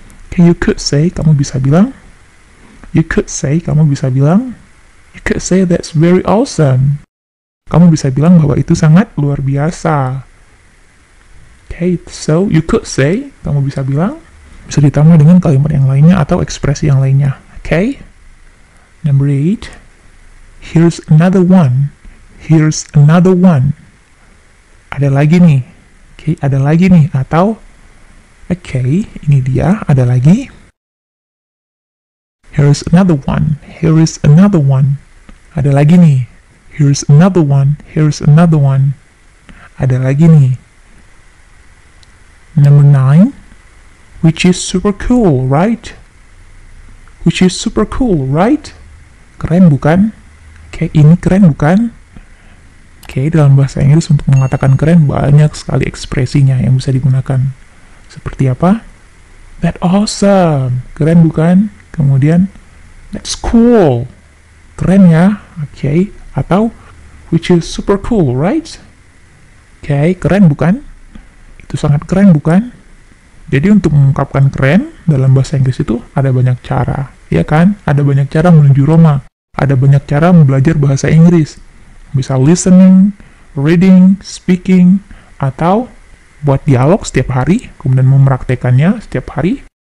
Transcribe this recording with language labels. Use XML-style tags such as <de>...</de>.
<en>Okay, you could say,</en> <id>kamu bisa bilang.</id> <en>You could say, kamu bisa bilang. You could say that's very awesome.</en> <id>Kamu bisa bilang bahwa itu sangat luar biasa.</id> <en>Okay, so you could say,</en> <id>kamu bisa bilang. Bisa ditambah dengan kalimat yang lainnya atau ekspresi yang lainnya.</id> <en>Okay? Number 8, here's another one. Here's another one.</en> <id>Ada lagi nih. Okay, ada lagi nih. Atau, okay, ini dia, ada lagi.</id> <en>Here's another one. Here is another one.</en> <id>Ada lagi nih.</id> <en>Here's another one. Here's another one.</en> <id>Ada lagi nih.</id> <en>Number 9, which is super cool, right? Which is super cool, right?</en> <id>Keren bukan? Oke, ini keren bukan? Oke, dalam bahasa Inggris untuk mengatakan keren banyak sekali ekspresinya yang bisa digunakan. Seperti apa?</id> <en>That awesome.</en> <id>Keren bukan? Kemudian,</id> <en>that's cool.</en> <id>Keren ya? Oke.</id> <en>Atau, which is super cool, right?</en> <id>Oke, keren bukan? Itu sangat keren bukan? Jadi untuk mengungkapkan keren dalam bahasa Inggris itu ada banyak cara. Ya kan? Ada banyak cara menuju Roma. Ada banyak cara belajar bahasa Inggris. Bisa listening, reading, speaking, atau buat dialog setiap hari, kemudian mempraktekannya setiap hari.</id>